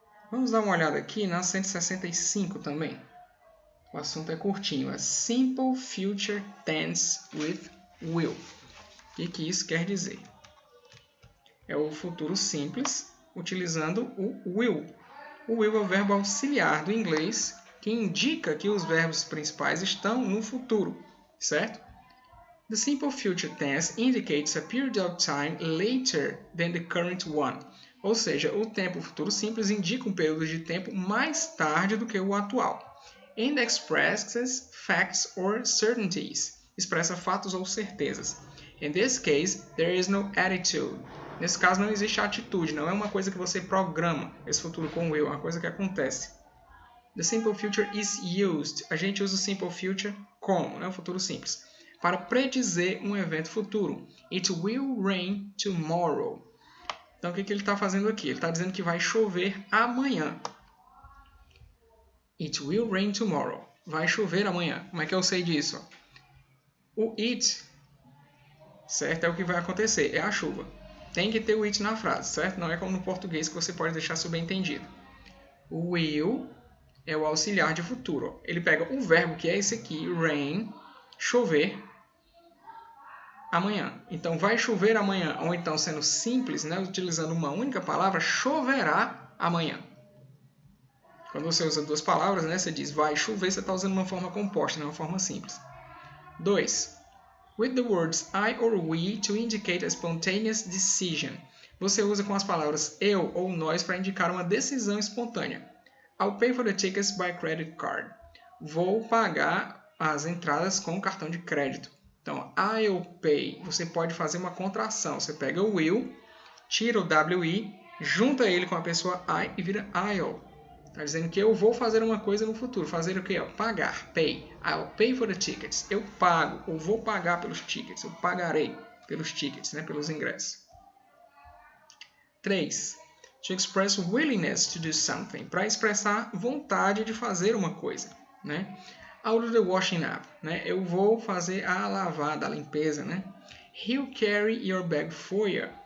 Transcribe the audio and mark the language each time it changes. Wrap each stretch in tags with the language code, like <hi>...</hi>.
<pt>Vamos dar uma olhada aqui na 165 também. O assunto é curtinho. É Simple Future Tense with will. O que isso quer dizer? É o futuro simples utilizando o will. O will é o verbo auxiliar do inglês que indica que os verbos principais estão no futuro, certo?</pt> <en>The simple future tense indicates a period of time later than the current one.</en> <pt>Ou seja, o tempo futuro simples indica um período de tempo mais tarde do que o atual.</pt> <en>And expresses facts or certainties.</en> <pt>Expressa fatos ou certezas.</pt> <en>In this case, there is no attitude.</en> <pt>Nesse caso, não existe atitude. Não é uma coisa que você programa. Esse futuro com will. É uma coisa que acontece.</pt> <en>The simple future is used.</en> <pt>A gente usa o simple future como? Né? O futuro simples. Para predizer um evento futuro.</pt> <en>It will rain tomorrow.</en> <pt>Então, o que ele está fazendo aqui? Ele está dizendo que vai chover amanhã.</pt> <en>It will rain tomorrow.</en> <pt>Vai chover amanhã. Como é que eu sei disso? O it, certo? É o que vai acontecer. É a chuva. Tem que ter o it na frase, certo? Não é como no português que você pode deixar subentendido. O will é o auxiliar de futuro. Ele pega o verbo que é esse aqui, rain, chover, amanhã. Então, vai chover amanhã. Ou então, sendo simples, né? Utilizando uma única palavra, choverá amanhã. Quando você usa duas palavras, né, você diz vai chover, você está usando uma forma composta, não uma forma simples. 2.</pt> <en>With the words I or we to indicate a spontaneous decision.</en> <pt>Você usa com as palavras eu ou nós para indicar uma decisão espontânea.</pt> <en>I'll pay for the tickets by credit card.</en> <pt>Vou pagar as entradas com cartão de crédito. Então, I'll pay, você pode fazer uma contração. Você pega o will, tira o WI, junta ele com a pessoa I e vira I'll. Está dizendo que eu vou fazer uma coisa no futuro. Fazer o quê? Pagar. Pay.</pt> <en>I'll pay for the tickets.</en> <pt>Eu pago. Ou vou pagar pelos tickets. Eu pagarei pelos tickets, né? Pelos ingressos. 3.</pt> <en>To express willingness to do something.</en> <pt>Para expressar vontade de fazer uma coisa, né?</pt> <en>I'll do the washing up.</en> <pt>Né? Eu vou fazer a lavada, a limpeza, né?</pt> <en>He'll carry your bag for you.</en>